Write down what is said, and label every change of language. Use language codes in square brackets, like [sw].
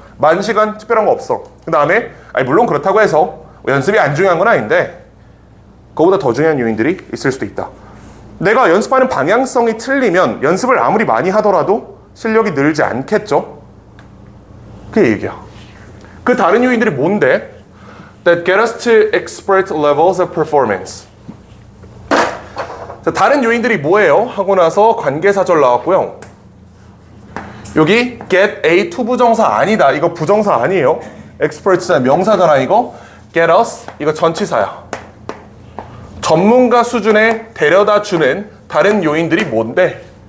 [ko] 만 시간 특별한 거 없어. 그 다음에 물론 그렇다고 해서 연습이 안 중요한 건 아닌데 그거보다 더 중요한 요인들이 있을 수도 있다. 내가 연습하는 방향성이 틀리면 연습을 아무리 많이 하더라도 실력이 늘지 않겠죠? 그게 얘기야. 그 다른 요인들이 뭔데? [en] That get us to expert levels of performance. [ko] 자, 다른 요인들이 뭐예요? 하고 나서 관계사절 나왔고요. 여기 get a 투부정사 아니다. 이거 부정사 아니에요. expert잖아. 명사잖아 이거. get us 이거 전치사야. 전문가 수준에 데려다 주는 다른 요인들이 뭔데?